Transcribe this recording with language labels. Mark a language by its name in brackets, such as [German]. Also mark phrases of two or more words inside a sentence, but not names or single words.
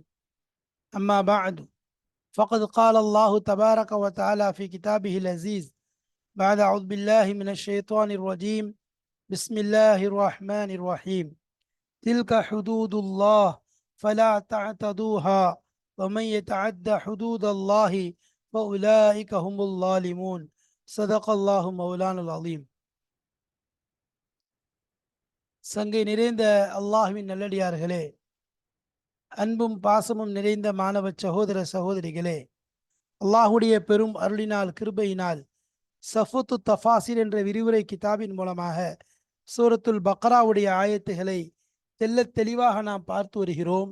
[Arabic] أما بعد، فقد قال الله تبارك وتعالى في كتابه العزيز بعد أعوذ بالله من الشيطان الرجيم. بسم الله الرحمن الرحيم. تلك حدود الله فلا تعتدوها ومن يتعد حدود الله فأولئك هم الظالمون. صدق الله مولانا العظيم. [Tamil] சங்கை நிறைந்த அல்லாஹ்வின் நல்லடியார்களே, அன்பும் பாசமும் நிறைந்த மாணவ சகோதர சகோதரிகளே, அல்லாஹுடைய பெரும் அருளினால் கிருபையினால் சஃபுத்து தஃபாசிர் என்ற விரிவுரை கிதாபின் மூலமாக சூரத்துல் பக்ராவுடைய ஆயத்துகளை தெள்ளத் தெளிவாக நாம் பார்த்து வருகிறோம்.